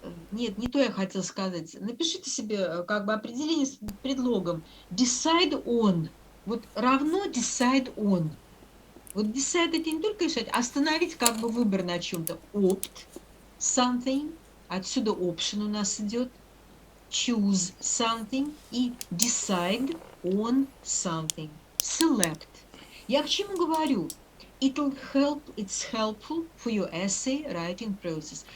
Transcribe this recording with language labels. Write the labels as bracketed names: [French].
[Russian] Нет, не то я хотела сказать. Напишите себе как бы определение с предлогом. [English] Decide on. [Russian] Вот равно decide on. Вот decide — это не только решать, а остановить как бы выбор на чем-то. [English] Opt something. [Russian] Отсюда option у нас идет. [English] Choose something и decide on something. [Russian] Select. Я к чему говорю? [English] It's helpful for your essay writing process.